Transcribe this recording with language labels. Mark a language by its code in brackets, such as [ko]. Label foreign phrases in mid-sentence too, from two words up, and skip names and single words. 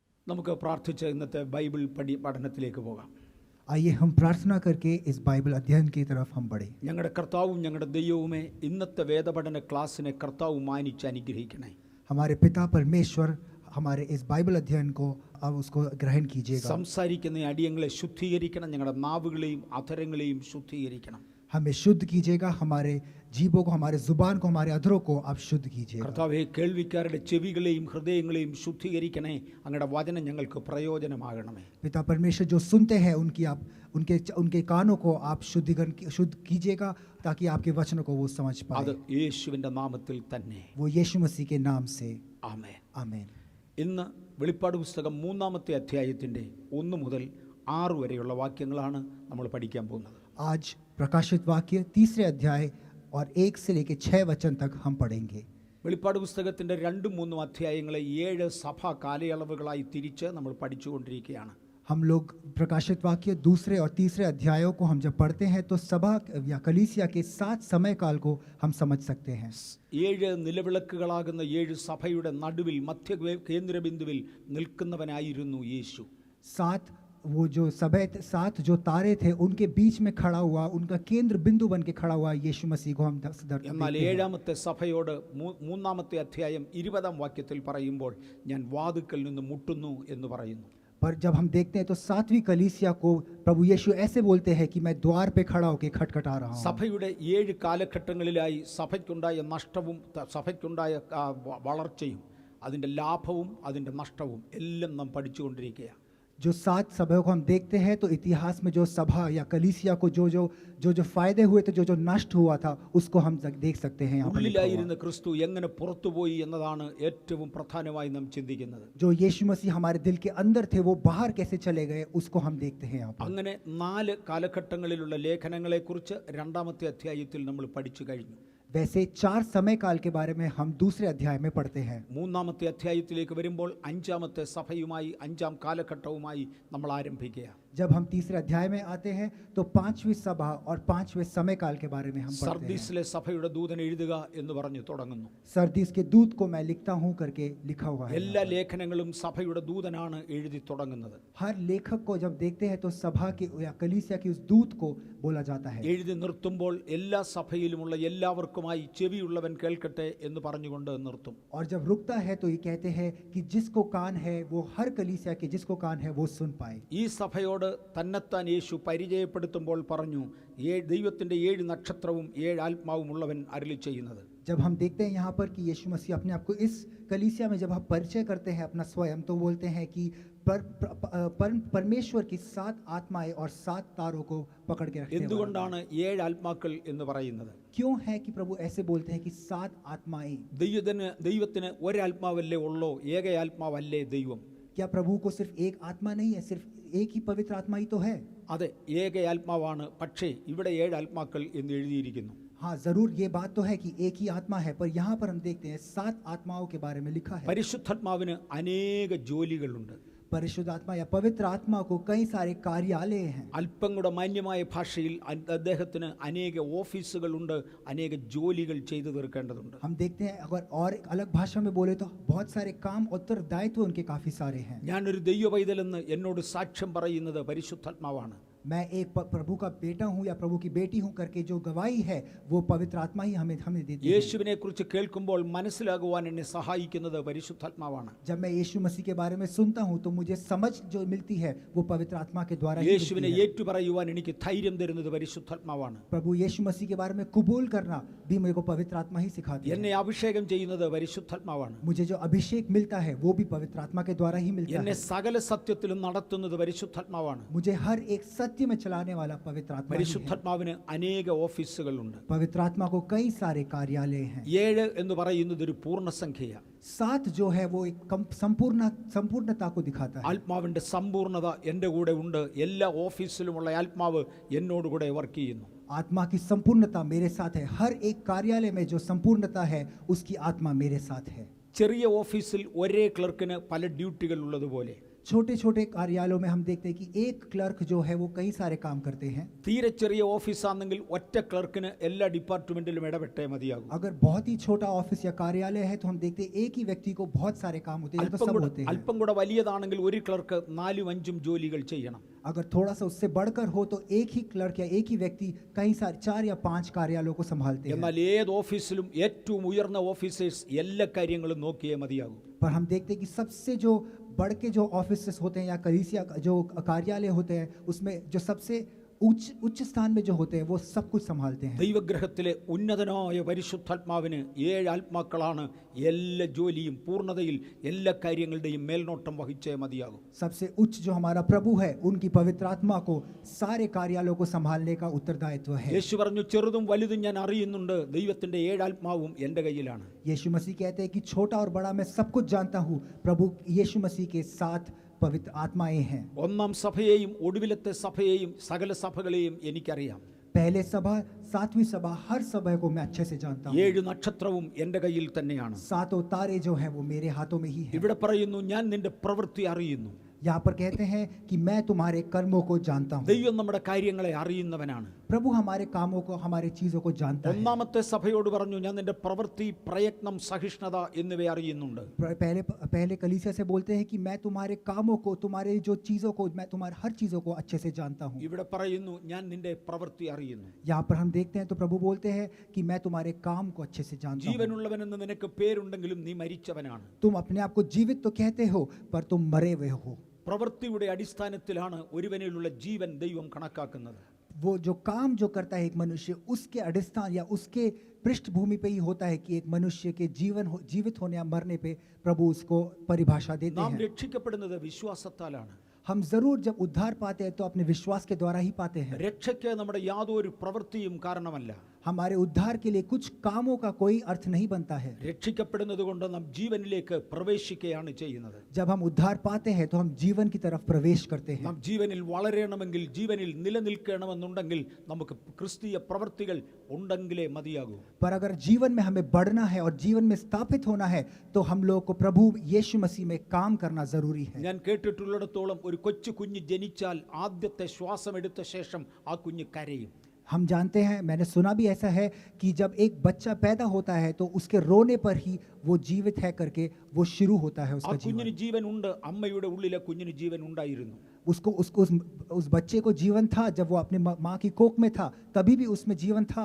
[ml] നമുക്ക് പ്രാർത്ഥിച്ച് ഇന്നത്തെ ബൈബിൾ പഠനത്തിലേക്ക് പോകാം. [hi] आइए हम प्रार्थना करके इस बाइबल अध्ययन की तरफ हम बढ़े. [ml] ഞങ്ങളുടെ കർത്താവും ഞങ്ങളുടെ ദൈവവുമേ, ഇന്നത്തെ വേദപഠന ക്ലാസ്സിനെ കർത്താവ് മാനിച്ച് അനുഗ്രഹിക്കണേ. [hi] हमारे पिता परमेश्वर हमारे इस बाइबल अध्ययन को अब उसको ग्रहण कीजिएगा. [ml] സംസാരിക്കുന്ന അടിയങ്ങളെ ശുദ്ധീകരിക്കണം, ഞങ്ങളുടെ നാവുകളെയും അധരങ്ങളെയും ശുദ്ധീകരിക്കണം. [hi] हमें शुद्ध कीजिएगा, हमारे जीभों को, हमारे जुबान को, हमारे अधरों को आप शुद्ध कीजिएगा. [ml] കർത്താവേ, കേൾവിക്കാരുടെ ചെവികളെയും ഹൃദയങ്ങളെയും ശുദ്ധീകരിക്കണേ. അങ്ങയുടെ വചനം ഞങ്ങൾക്ക് പ്രയോജനമാകണമേ. [hi] पिता परमेश्वर जो सुनते हैं उनकी आप उनके कानों को आप शुद्ध कीजिएगा ताकि आपके वचनों को वो समझ [ml] അത് [hi] पाए. [ml] യേശുവിന്റെ നാമത്തിൽ തന്നെ. [hi] वो यीशु मसीह के नाम से [ml] ആമേൻ. [hi] आमीन. [ml] ഇന്ന് വെളിപ്പാട് പുസ്തകം 3-ാമത്തെ അധ്യായത്തിൻ്റെ 1 മുതൽ 6 വരെയുള്ള വാക്യങ്ങളാണ് നമ്മൾ പഠിക്കാൻ പോകുന്നത്. [hi] आज प्रकाशित वाक्य 3 अध्याय और 1 से लेकर 6 वचन तक हम पढ़ेंगे. [ml] വെളിപ്പാട് പുസ്തകത്തിൻ്റെ 2-3 അധ്യായങ്ങളെ 7 സഭാ കാലയളവുകളായി തിരിച്ച് നമ്മൾ പഠിച്ചുകൊണ്ടിരിക്കുകയാണ്. [hi] हम लोग प्रकाशित वाक्य 2 और 3 अध्यायों को हम जब पढ़ते हैं तो सभा या कलीसिया के 7 समय काल को हम समझ सकते हैं. [ml] 7 നിലവിളക്കുകളാകുന്ന 7 സഭയുടെ നടുവിൽ മധ്യ കേന്ദ്രബിന്ദുവിൽ നിൽക്കുന്നവനായിരുന്നു യേശു. [hi] 7 वो जो सभा 7 जो तारे थे उनके बीच में खड़ा हुआ, उनका केंद्र बिंदु बन के खड़ा हुआ यीशु मसीह को हम [ml] എന്നാൽ 7-ാമത്തെ സഭയോട് 3-ാമത്തെ അധ്യായം 20-ാം വാക്യത്തിൽ പറയുമ്പോൾ ഞാൻ വാതിൽക്കൽ നിന്ന് മുട്ടുന്നു എന്ന് പറയുന്നു. [hi] पर जब हम देखते हैं तो 7वीं कलीसिया को प्रभु यीशु ऐसे बोलते हैं कि मैं द्वार पे खड़ा होकर खटखटा रहा हूं. [ml] സഭയുടെ 7 കാലഘട്ടങ്ങളിലായി സഭയ്ക്കുണ്ടായ നഷ്ടവും സഭയ്ക്കുണ്ടായ വളർച്ചയും അതിൻ്റെ ലാഭവും അതിൻ്റെ നഷ്ടവും എല്ലാം നാം പഠിച്ചുകൊണ്ടിരിക്കുകയാണ്. [hi] जो 7 सभाओं को हम देखते हैं तो इतिहास में जो सभा या कलीसिया को जो फायदे हुए थे, जो नष्ट हुआ था, उसको हम देख सकते हैं. [ml] ഉള്ളിലായിരുന്ന ക്രിസ്തു എങ്ങനെ പുറത്തുപോയി എന്നതാണ് ഏറ്റവും പ്രധാനമായി നാം ചിന്തിക്കുന്നത്. [hi] जो यीशु मसीह हमारे दिल के अंदर थे वो बाहर कैसे चले गए उसको हम देखते हैं. [ml] അങ്ങനെ 4 കാലഘട്ടങ്ങളിലുള്ള ലേഖനങ്ങളെക്കുറിച്ച് 2-ാമത്തെ അധ്യായത്തിൽ നമ്മൾ പഠിച്ചു കഴിഞ്ഞു. [hi] वैसे 4 समय काल के बारे में हम 2 अध्याय में पढ़ते हैं. [ml] 3-ാമത്തെ അധ്യായത്തിലേക്ക് വരുമ്പോൾ 5-ാമത്തെ സഭയുമായി 5-ാം കാലഘട്ടവുമായി നമ്മൾ ആരംഭിക്കുക. [hi] जब हम 3 अध्याय में आते हैं तो 5वीं सभा और 5वें समय काल के बारे में हम पढ़ते हैं. [ml] സർദീസിലെ സഭയുടെ ദൂതൻ എഴുതുക എന്ന് പറഞ്ഞു തുടങ്ങുന്നു. [hi] सरदीस के दूत को मैं लिखता हूं करके लिखा हुआ है. [ml] എല്ലാ ലേഖനങ്ങളും സഭയുടെ ദൂതനാണ് എഴുതി തുടങ്ങുന്നത്. [hi] हर लेखक को जब देखते हैं तो सभा के या कलीसिया के उस दूत को बोला जाता है. [ml] എഴുതി നിർത്തുമ്പോൾ എല്ലാ സഭയിലുമുള്ള എല്ലാവർക്കുമായി ചെവിയുള്ളവൻ കേൾക്കട്ടെ എന്ന് പറഞ്ഞുകൊണ്ട് നിർത്തും. [hi] और जब रुकता है तो ये कहते हैं कि जिसको कान है वो हर कलीसिया के जिसको कान है वो सुन पाए. [ml] ഈ സഭയോട് തന്നെത്താൻ യേശു പരിചയപ്പെടുത്തുമ്പോൾ പറഞ്ഞു, ദൈവത്തിന്റെ 7 നക്ഷത്രവും 7 ആത്മാവും ഉള്ളവൻ അരുളി ചെയ്യുന്നത്. [hi] जब हम देखते हैं यहाँ पर कि यीशु मसीह अपने आप को इस कलीसिया में जब हम परिचय करते हैं अपना स्वयं, तो बोलते हैं कि परमेश्वर की 7 आत्माएं और 7 तारों को पकड़ के रखते हैं. [ml] എന്തുകൊണ്ടാണ് 7 ആത്മാക്കൾ എന്ന് പറയുന്നത്? [hi] क्यों है कि प्रभु ऐसे बोलते हैं कि 7 आत्माएं? [ml] ദൈവത്തിന് ഒരാത്മാവല്ലേ ഉള്ളോ? ഏക ആത്മാവല്ലേ ദൈവം? [hi] क्या प्रभु को सिर्फ एक आत्मा नहीं है, सिर्फ एक ही पवित्र आत्मा ही तो है? [ml] അതെ, ഏക ആത്മാവാണ്. പക്ഷേ ഇവിടെ 7 ആത്മാക്കൾ എന്ന് എഴുതിയിരിക്കുന്നു. [hi] हाँ, जरूर ये बात तो है कि एक ही आत्मा है, पर यहाँ पर हम देखते हैं 7 आत्माओं के बारे में लिखा है. [ml] പരിശുദ്ധാത്മാവിന് അനേക ജോലികളുണ്ട്. [hi] परिशुद्ध आत्मा या पवित्र आत्मा को कई सारे कार्यालय हैं. [ml] അല്പം കൂടെ മാന്യമായ ഭാഷയിൽ അദ്ദേഹത്തിന് അനേക ഓഫീസുകളുണ്ട്, അനേക ജോലികൾ ചെയ്തു തീർക്കേണ്ടതുണ്ട്. [hi] हम देखते हैं अगर और एक अलग भाषा में बोले तो बहुत सारे काम उत्तरदायित्व उनके काफी सारे हैं. [ml] ഞാനൊരു ദൈവപൈതലെന്ന് എന്നോട് സാക്ഷ്യം പറയുന്നത് പരിശുദ്ധാത്മാവാണ്. [hi] मैं एक प्रभु का बेटा हूँ या प्रभु की बेटी हूँ करके जो गवाही है वो पवित्र आत्मा ही हमें देती है. [ml] യേശുവിനെ കുറിച്ച് കേൾക്കുമ്പോൾ മനസ്സിലാകുവാൻ എന്നെ സഹായിക്കുന്നത് പരിശുദ്ധാത്മാവാണ്. [hi] जब मैं यीशु मसीह के बारे में सुनता हूँ तो मुझे समझ जो मिलती है वो पवित्र आत्मा के द्वारा ही [ml] യേശുവിനെ [hi] मिलती है. [ml] ഏറ്റുപറയുവാൻ എനിക്ക് ധൈര്യം തരുന്നത് പരിശുദ്ധാത്മാവാണ്. [hi] प्रभु यीशु मसीह के बारे में कबूल करना भी मेरे को पवित्र आत्मा ही सिखाती है. [ml] എന്നെ അഭിഷേകം ചെയ്യുന്നത് പരിശുദ്ധാത്മാവാണ്. [hi] मुझे जो अभिषेक मिलता है वो भी पवित्र आत्मा के द्वारा ही मिलता [ml] എന്നെ [hi] है. [ml] സകല സത്യത്തിലും നടത്തുന്നത് പരിശുദ്ധാത്മാവാണ്. [hi] मुझे हर एक सत्य में चलाने वाला पवित्र आत्मा ही है. [ml] പരിശുദ്ധാത്മാവിന് അനേക ഓഫീസുകളുണ്ട്. [hi] पवित्र आत्मा को कई सारे कार्यालय हैं. [ml] 7 എന്ന് പറയുന്നത് ഒരു പൂർണ്ണസംഖ്യയാണ്. [hi] 7 जो है वो एक संपूर्णता को दिखाता है. [ml] ആത്മാവിന്റെ സമ്പൂർണ്ണത എൻ്റെ കൂടെ ഉണ്ട്. എല്ലാ ഓഫീസിലുമുള്ള ആത്മാവ് എന്നോട് കൂടെ വർക്ക് ചെയ്യുന്നു. [hi] आत्मा की संपूर्णता मेरे साथ है. हर एक कार्यालय में जो संपूर्णता है उसकी आत्मा मेरे साथ है. [ml] ചെറിയ ഓഫീസിൽ ഒരേ ക്ലർക്കിന് പല ഡ്യൂട്ടികൾ ഉള്ളതുപോലെ [hi] छोटे छोटे कार्यालयों में हम देखते हैं कि एक क्लर्क जो है वो कई सारे काम करते हैं। [ml] തീരെ ചെറിയ ഓഫീസാണെങ്കിൽ ഒറ്റ ക്ലർക്കിന് എല്ലാ ഡിപ്പാർട്ട്മെന്റിലും ഇടപെട്ടേ മതിയാകും. [hi] अगर बहुत ही छोटा ऑफिस या कार्यालय है तो हम देखते हैं एक ही व्यक्ति को बहुत सारे काम होते हैं, ये तो सब होते हैं। [ml] അല്പം കൂടെ വലിയതാണെങ്കിൽ ഒരു ക്ലർക്ക് 4-5 ജോലികൾ ചെയ്യണം. [hi] अगर थोड़ा सा उससे बढ़कर हो तो एक ही क्लर्क या एक ही व्यक्ति कई सारे 4 या 5 कार्यालयों को संभालते हैं। [ml] എന്നാൽ ഏത് ഓഫീസിലും ഏറ്റവും ഉയർന്ന ഓഫീസേഴ്സ് എല്ലാ കാര്യങ്ങളും നോക്കിയേ മതിയാകും. [hi] पर हम देखते हैं कि सबसे जो बढ़ के जो ऑफिसेस होते हैं या कलीसिया जो कार्यालय होते हैं उसमें जो सबसे उच्च स्थान में जो होते हैं वो सब कुछ संभालते हैं। [ml] ദൈവഗ്രഹത്തിലെ ഉന്നതനായ പരിശുദ്ധാത്മാവിന് 7 ആത്മാക്കളാണ് എല്ലാ ജോലിയും പൂർണ്ണതയിൽ എല്ലാ കാര്യങ്ങളുടെയും മേൽനോട്ടം വഹിച്ചേ മതിയാകും. [hi] सबसे उच्च जो हमारा प्रभु है उनकी पवित्र आत्मा को सारे कार्यालयों को संभालने का उत्तरदायित्व है। [ml] യേശു പറഞ്ഞു, ചെറുതും വലുതും ഞാൻ അറിയുന്നുണ്ട്, ദൈവത്തിന്റെ 7 ആത്മാവും എൻ്റെ കയ്യിലാണ്. [hi] यीशु मसीह कहते हैं कि छोटा और बड़ा मैं सब कुछ जानता हूँ, प्रभु यीशु मसीह के साथ पवित्र आत्माएं हैं। [ml] ഒന്നാം സഭയെയും ഒടുവിലത്തെ സഭയെയും സകല സഭകളെയും എനിക്കറിയാം. [hi] पहले सभा, 7वीं सभा, हर सभा को मैं अच्छे से जानता हूँ। [ml] 7 നക്ഷത്രവും എൻ്റെ കയ്യിൽ തന്നെയാണ്. [hi] 7 तारे जो हैं वो मेरे हाथों में ही हैं। [ml] ഇവിടെ പറയുന്നു, ഞാൻ നിന്റെ പ്രവൃത്തി അറിയുന്നു. [hi] यहाँ पर कहते हैं कि मैं तुम्हारे कर्मों को जानता हूँ। [ml] ദൈവം നമ്മുടെ കാര്യങ്ങളെ അറിയുന്നവനാണ്. [hi] प्रभु हमारे कामों को, हमारी चीजों को जानता है। [ml] ഒന്നാമത്തെ സഭയോട് പറഞ്ഞു, ഞാൻ നിന്റെ പ്രവൃത്തി, പ്രയത്നം, സഹിഷ്ണുത എന്നിവ അറിയുന്നുണ്ട്. [hi] पहले कलीसिया से बोलते हैं कि मैं तुम्हारे कामों को, तुम्हारे जो चीजों को, मैं तुम्हारे हर चीजों को अच्छे से जानता हूँ। [ml] ഇവിടെ പറയുന്നു, ഞാൻ നിന്റെ പ്രവൃത്തി അറിയുന്നു. [hi] यहाँ पर हम देखते हैं तो प्रभु बोलते हैं कि मैं तुम्हारे काम को अच्छे से जानता हूँ। [ml] ജീവനുള്ളവനെന്ന് നിനക്ക് പേരുണ്ടെങ്കിലും നീ മരിച്ചവനാണ്. [hi] तुम अपने आप को जीवित तो कहते हो पर तुम मरे हुए हो। [ml] പ്രവൃത്തിയുടെ അടിസ്ഥാനത്തിലാണ് ഒരുവനിലുള്ള ജീവൻ ദൈവം കണക്കാക്കുന്നത്. [hi] वो जो काम जो करता है एक मनुष्य, उसके अടിസ്ഥാन या उसके पृष्ठभूमि पे ही होता है कि एक मनुष्य के जीवित होने या मरने पे प्रभु उसको परिभाषा देते [ml] നാം [hi] हैं। [ml] രക്ഷിക്കപ്പെടുന്നത് വിശ്വാസത്താലാണ്. [hi] हम जरूर जब उद्धार पाते हैं तो अपने विश्वास के द्वारा ही पाते हैं। [ml] രക്ഷയ്ക്ക് നമ്മുടെ യാതൊരു പ്രവൃത്തിയും കാരണമല്ല. [hi] हमारे उद्धार के लिए कुछ कामों का कोई अर्थ नहीं बनता है। [ml] രക്ഷിക്കപ്പെടുന്നത് കൊണ്ട് നാം ജീവനിലേക്ക് പ്രവേശിക്കുകയാണ് ചെയ്യുന്നത്. [hi] जब हम उद्धार पाते हैं तो हम जीवन की तरफ प्रवेश करते हैं। [ml] നാം ജീവനിൽ വളരണമെങ്കിൽ, ജീവനിൽ നിലനിൽക്കണമെന്നുണ്ടെങ്കിൽ നമുക്ക് ക്രിസ്തീയ പ്രവൃത്തികൾ ഉണ്ടെങ്കിലേ മതിയാകൂ. [hi] पर अगर जीवन में हमें बढ़ना है और जीवन में स्थापित होना है तो हम लोग को प्रभु यीशु मसीह में काम करना जरूरी है। [ml] ഞാൻ കേട്ടിട്ടുള്ളിടത്തോളം ഒരു കൊച്ചു കുഞ്ഞ് ജനിച്ചാൽ ആദ്യത്തെ ശ്വാസം എടുത്ത ശേഷം ആ കുഞ്ഞ് കരയും. [hi] हम जानते हैं, मैंने सुना भी ऐसा है कि जब एक बच्चा पैदा होता है तो उसके रोने पर ही वो जीवित है करके वो शुरू होता है [ml] ആ [hi] उसका [ml] കുഞ്ഞിന് [hi] जीवन। [ml] ജീവൻ ഉണ്ട്. അമ്മയുടെ ഉള്ളിലെ കുഞ്ഞിന് ജീവൻ ഉണ്ടായിരുന്നു. [hi] उसको उसको उस बच्चे को जीवन था जब वो अपने माँ की कोख में था, तभी भी उसमें जीवन था।